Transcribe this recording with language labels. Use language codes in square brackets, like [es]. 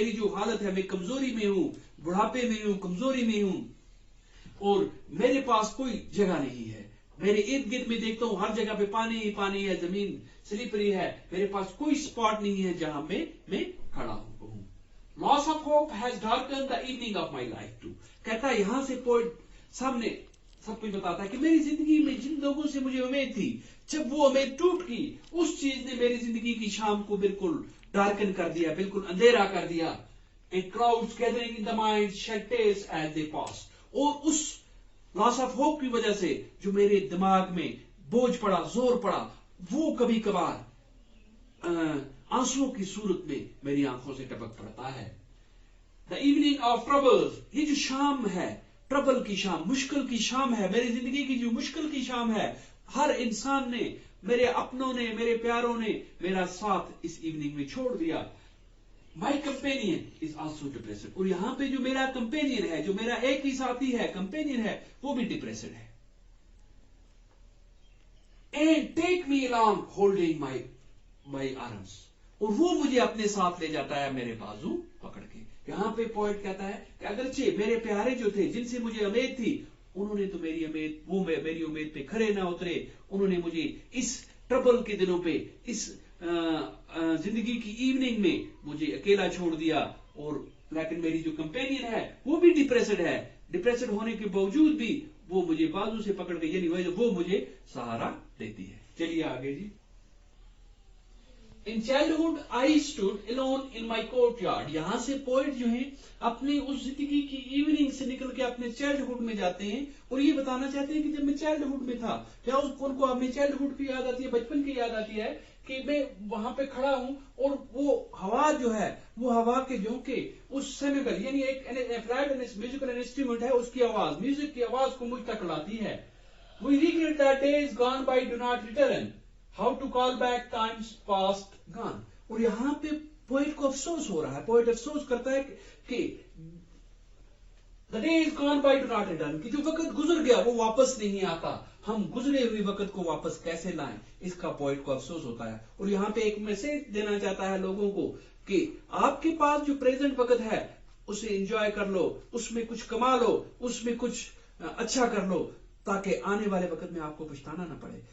[ur] میری جو حالت ہے میں کمزوری میں ہوں، بڑھاپے میں ہوں، کمزوری میں ہوں اور میرے پاس کوئی جگہ نہیں ہے. میرے ارد گرد میں دیکھتا ہوں ہر جگہ پہ پانی ہی پانی ہے، زمین سلیپری ہے، میرے پاس کوئی سپاٹ نہیں ہے جہاں میں کھڑا ہوں. [en] Loss of hope has darkened the evening of my life too. [ur] کہتا ہے یہاں سے پوئٹ سامنے سب کچھ بتاتا ہے کہ میری زندگی میں جن لوگوں سے مجھے امید تھی، جب وہ امید ٹوٹ گئی، اس چیز نے میری زندگی کی شام کو بالکل ڈارکن کر دیا، بالکل اندھیرا کر دیا. [en] And crowds gathering in the mind shed tears as they pass. [ur] اور اس لاس آف ہوپ کی وجہ سے جو میرے دماغ میں بوجھ پڑا، زور پڑا، وہ کبھی کبھار آنسوؤں کی صورت میں میری آنکھوں سے ٹپک پڑتا ہے. [en] The evening of troubles. [ur] یہ جو شام ہے، ٹربل کی شام، مشکل کی شام ہے، میری زندگی کی جو مشکل کی شام ہے، ہر انسان نے، میرے اپنوں نے، میرے پیاروں نے میرا ساتھ اس ایوننگ میں چھوڑ دیا. [en] My companion is also depressed. [ur] اور یہاں پہ جو میرا کمپینین ہے، جو میرا ایک ہی ساتھی ہے، کمپینین ہے، وہ بھی ڈپریسڈ ہے. [en] And take me along holding my arms. [ur] اور وہ مجھے اپنے ساتھ لے جاتا ہے میرے بازو پکڑ کے. یہاں پہ پوئٹ کہتا ہے کہ اگرچہ میرے پیارے جو تھے، جن سے مجھے امید تھی، انہوں نے تو میری امید پہ کھڑے نہ اترے. انہوں نے مجھے اس ٹربل کے دنوں پہ، اس زندگی کی ایوننگ میں مجھے اکیلا چھوڑ دیا. اور لیکن میری جو کمپینین ہے وہ بھی ڈپریسڈ ہے. ڈپریسڈ ہونے کے باوجود بھی وہ مجھے بازو سے پکڑ کے، یعنی وہ مجھے سہارا دیتی ہے. چلیے آگے جی. [en] In childhood I stood alone in my courtyard. [ur] یہاں سے پوئٹ جو ہیں اپنی اس زندگی کی ایوننگ سے نکل کے اپنے چائلڈہڈ میں جاتے ہیں اور یہ بتانا چاہتے ہیں کہ جب میں چائلڈہڈ میں تھا، کیا ان کو اپنے چائلڈہڈ کی یاد آتی ہے، بچپن کی یاد آتی ہے کہ میں وہاں پہ کھڑا ہوں اور وہ ہوا جو ہے، وہ ہوا کے جھونکے، اس سیمیبل یعنی ایک میوزیکل انسٹرومنٹ ہے، اس کی آواز، میوزک کی آواز کو مجھ تک لاتی ہے. [en] We regret that days gone by do not return. How to call back times past gone. [ur] اور یہاں پہ پوئٹ کو افسوس ہو رہا ہے. پوئٹ افسوس کرتا ہے کہ [en] the days gone by do not return. [ur] کہ جو وقت گزر گیا وہ واپس نہیں آتا. ہم گزرے ہوئے وقت کو واپس کیسے لائیں، اس کا پوئٹ کو افسوس ہوتا ہے. اور یہاں پہ ایک میسج دینا چاہتا ہے لوگوں کو کہ آپ کے پاس جو پریزنٹ وقت ہے اسے انجوائے کر لو، اس میں کچھ کما لو، اس میں کچھ اچھا کر لو، تاکہ آنے والے وقت میں آپ کو پچھتانا نہ پڑے.